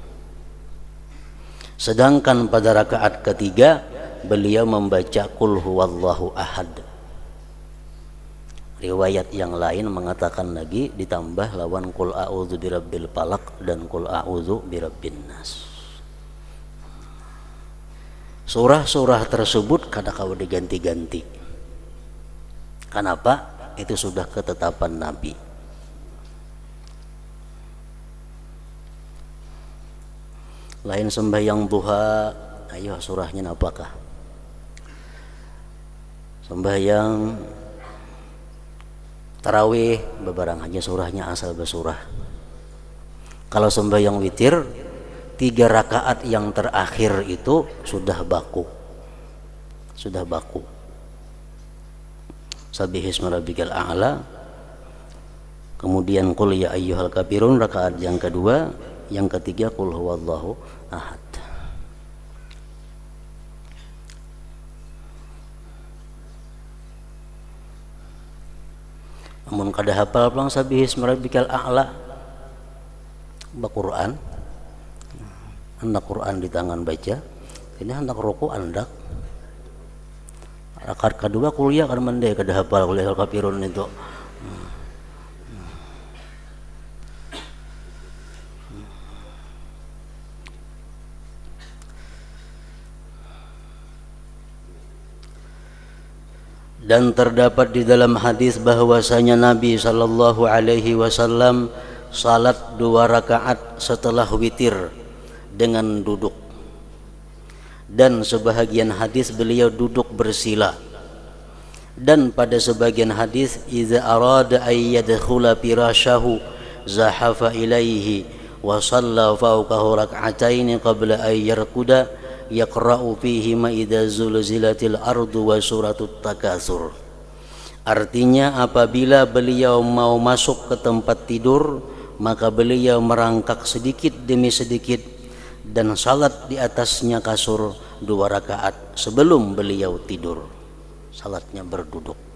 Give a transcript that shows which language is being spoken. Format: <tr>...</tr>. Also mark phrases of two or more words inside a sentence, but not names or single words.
<id>Sedangkan pada rakaat ketiga beliau membaca</id> <ar>قل هو الله أحد.</ar> <id>Riwayat yang lain mengatakan lagi ditambah lawan</id> <ar>قل أعوذ برب الفلق</ar> <id>dan</id> <ar>قل أعوذ برب الناس.</ar> <bjn>Surah-surah tersebut kada kawa diganti-ganti. Kenapa? itu sudah ketetapan Nabi. Lain sembahyang duha, ayo surahnya apakah? Sembahyang tarawih bebarang aja surahnya asal bersurah.</bjn> <id>Kalau sembahyang witir 3 rakaat yang terakhir itu sudah baku.</id> <ar>سبح اسم ربك الأعلى, kemudian قل يا أيها الكافرون</ar> <id>rakaat yang kedua, yang ketiga</id> <ar>قل هو الله أحد.</ar> <bjn>Namun kada hafal pulang</bjn> <ar>سبح اسم ربك الأعلى</ar> <bjn>Quran, hendak Quran di tangan baca, ini hendak ruku andak. Rakaat kedua kuliah kan mendek kada hafal kuliah kafirun itu.</bjn> <id>Dan terdapat di dalam hadis bahwasanya Nabi</id> <ar>صلى الله عليه وسلم</ar> <id>salat 2 rakaat setelah witir dengan duduk. Dan sebahagian hadis beliau duduk bersila. Dan pada sebagian hadis</id> <ar>إذا أراد أن يدخل فراشه زحف إليه وصلى فوقه ركعتين قبل أن يرقد يقرأ فيهما إذا زلزلت الأرض وسورة التكاثر.</ar> <id>Artinya apabila beliau mau masuk ke tempat tidur, maka beliau merangkak sedikit demi sedikit dan salat di atasnya kasur 2 rakaat sebelum beliau tidur. Salatnya berduduk.</id>